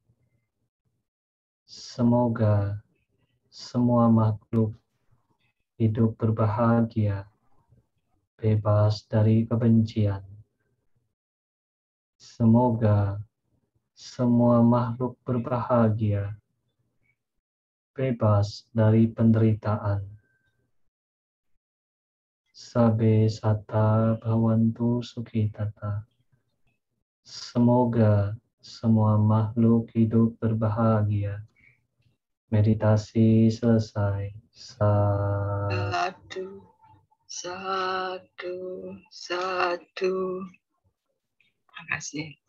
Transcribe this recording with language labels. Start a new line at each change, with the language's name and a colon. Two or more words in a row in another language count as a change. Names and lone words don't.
Indonesian: Semoga semua makhluk hidup berbahagia, bebas dari kebencian. Semoga semua makhluk berbahagia, bebas dari penderitaan.
Pali: Sabe sata bhavantu sukhitata.
Indonesian: Semoga semua makhluk hidup berbahagia. Meditasi selesai.
Pali: Satu, satu, satu.
Indonesian: Terima kasih.